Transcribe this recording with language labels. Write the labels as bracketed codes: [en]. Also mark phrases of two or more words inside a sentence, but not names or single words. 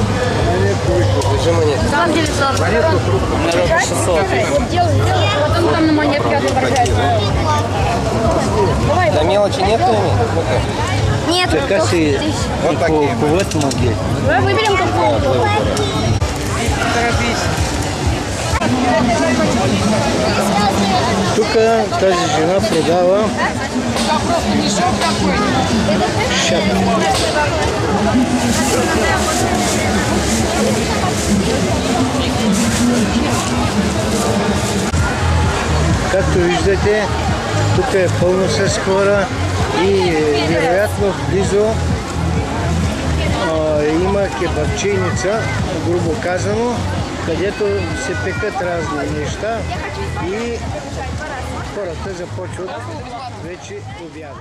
[ru] уже монет. На самом деле 40. У меня 600. Потом там на монетке отображается. На мелочи нету? Нет, [bg] Така се [ru] Вот такие. [bg] куват монети. [ru] давай выберем какую. [bg] Тук тази жена продава шапки. Както виждате, тук е пълно с хора и вероятно близо има кебабчийница, грубо казано, където се пекат разни неща и хората започват вече обяда.